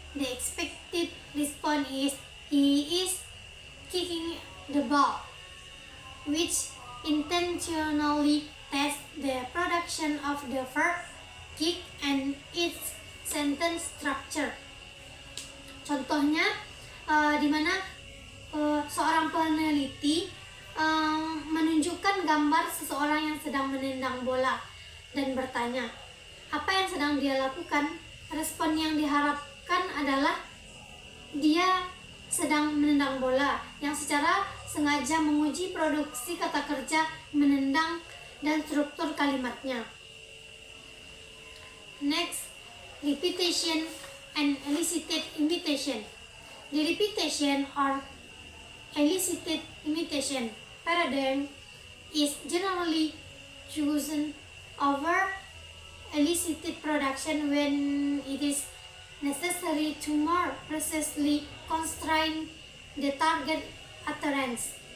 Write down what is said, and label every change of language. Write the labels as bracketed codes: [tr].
[en] The expected response is, "He is kicking the ball," which intentionally tests the production of the verb kick and its sentence structure. [id] Contohnya, di mana seorang peneliti menunjukkan gambar seseorang yang sedang menendang bola dan bertanya, apa yang sedang dia lakukan? Respon yang diharapkan adalah dia sedang menendang bola, yang secara sengaja menguji produksi kata kerja menendang dan struktur kalimatnya. [en] Next, repetition and elicited imitation. The repetition or elicited imitation paradigm is generally chosen over elicited production when it is necessary to more precisely constrain the target utterance.